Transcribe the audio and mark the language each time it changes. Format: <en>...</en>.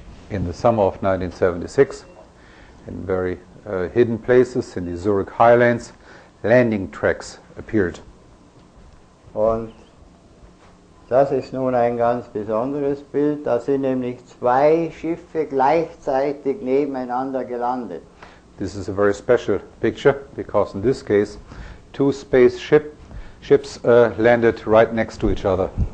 <en>In the summer of 1976, in very hidden places in the Zurich highlands, landing tracks appeared.</en> <de>Und das ist nun ein ganz besonderes Bild. Da sind nämlich zwei Schiffe gleichzeitig nebeneinander gelandet.</de> <en>This is a very special picture because in this case, two ships landed right next to each other.</en>